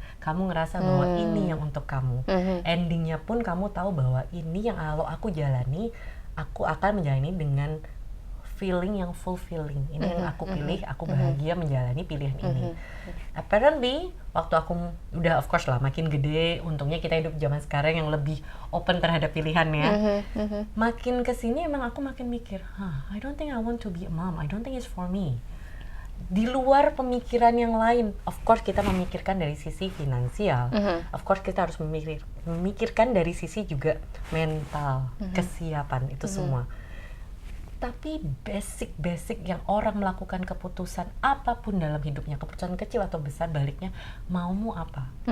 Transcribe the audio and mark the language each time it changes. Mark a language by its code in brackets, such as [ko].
[id] Kamu ngerasa bahwa ini yang untuk kamu. Endingnya pun kamu tahu bahwa ini yang kalau aku jalani, aku akan menjalani dengan feeling yang fulfilling. Ini yang aku pilih, aku bahagia menjalani pilihan ini. [en] Apparently, [id] waktu aku udah [en] of course [id] lah makin gede, untungnya kita hidup zaman sekarang yang lebih open terhadap pilihannya. Makin kesini emang aku makin mikir, [en] I don't think I want to be a mom. I don't think it's for me. [id] Di luar pemikiran yang lain, [en] of course [id] kita memikirkan dari sisi finansial. [en] Of course [id] kita harus memikirkan dari sisi juga mental, kesiapan, itu semua. Tapi basic yang orang melakukan keputusan apapun dalam hidupnya, keputusan kecil atau besar, baliknya maumu apa?